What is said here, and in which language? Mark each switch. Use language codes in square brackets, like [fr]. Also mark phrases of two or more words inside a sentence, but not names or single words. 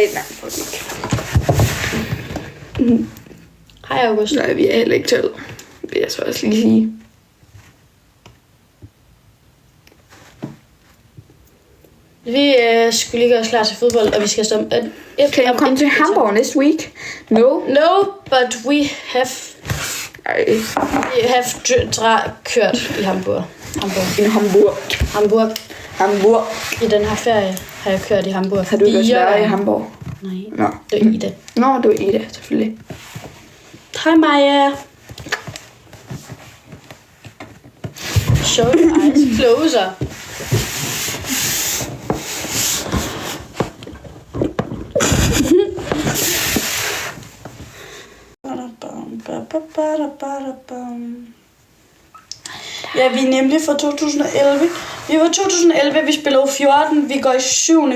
[da] Nej, for ikke. Hej, August. Nej, vi er heller ikke 12. Vil jeg så også lige sige. Vi skulle lige gøre os klar til fodbold, og vi skal stå... Kan jeg komme til Hamburg [en] next week? No. No, but we have [da] kørt i Hamburg. [en] Hamburg. [da] I den her ferie har jeg kørt i Hamburg. Har du ikke også været i Hamburg? Nej, Nå. det er Ida. Nå, du er Ida, selvfølgelig. Hej Maja. [en] Show your eyes closer. [da] Ja, vi er nemlig fra 2011. Vi var 2011, vi spiller 14, vi går i 7.